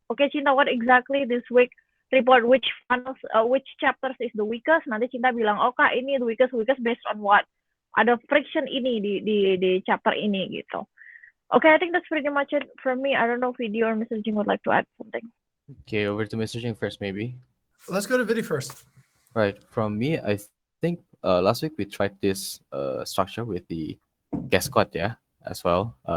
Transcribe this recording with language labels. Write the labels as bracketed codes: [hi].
[en] Oke Cinta, what exactly this week report, which funnels, which chapters is the weakest? [id] Nanti Cinta bilang, oh Kak ini [en] the weakest based on what? [id] Ada friction ini di chapter ini gitu. [en] Okay, I think that's pretty much it from me. I don't know if Video or Mr. Jing would like to add something. Okay, over to Mr. Jing first, maybe. Let's go to Vidi first. Right. From me, I think last week we tried this structure with the guest squad, yeah, as well.